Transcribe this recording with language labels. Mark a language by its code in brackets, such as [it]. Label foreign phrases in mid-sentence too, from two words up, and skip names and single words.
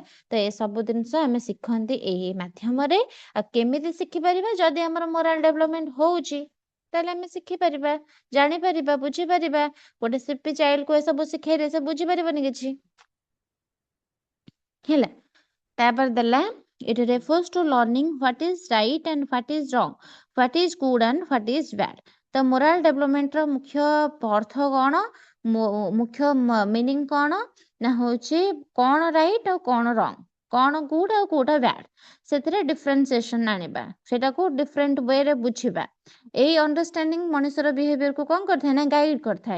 [or] ତ ଏସବୁ ଜିନିଷ ଆମେ ଶିଖନ୍ତି ଏଇ ମାଧ୍ୟମରେ। ଆଉ କେମିତି ଶିଖିପାରିବା, ଯଦି ଆମର ମୋରାଲ ଡେଭଲପମେଣ୍ଟ ହଉଛି ତାହେଲେ ଆମେ ଶିଖିପାରିବା, ଜାଣିପାରିବା, ବୁଝିପାରିବା। ଗୋଟେ [en] CP child [or] କୁ ଏସବୁ ଶିଖେଇଲେ ସେ ବୁଝିପାରିବନି କିଛି ହେଲା। ତାପରେ ଦେଲା [en] it refers to learning what is right and what is wrong, what is good and what is bad। [or] ତ [en] moral development [or] ର ମୁଖ୍ୟ ଅର୍ଥ କଣ, ମୁଖ୍ୟ ମିନିଂ କଣ ନା ହଉଛି କଣ ରାଇଟ୍ ଆଉ କଣ ରଙ୍ଗ, କଣ ଗୁଡ୍ ଆଉ କୋଉଟା ବ୍ୟାଡ୍, ସେଥିରେ ଡିଫରେନ୍ସିଏସନ ଆଣିବା, ସେଟାକୁ [en] different wayre [or] ବୁଝିବା। ଏଇ ଅଣ୍ଡରଷ୍ଟାଣ୍ଡିଂ ମଣିଷର ବିହେଭିୟରକୁ କଣ କରିଥାଏ ନା ଗାଇଡ କରିଥାଏ।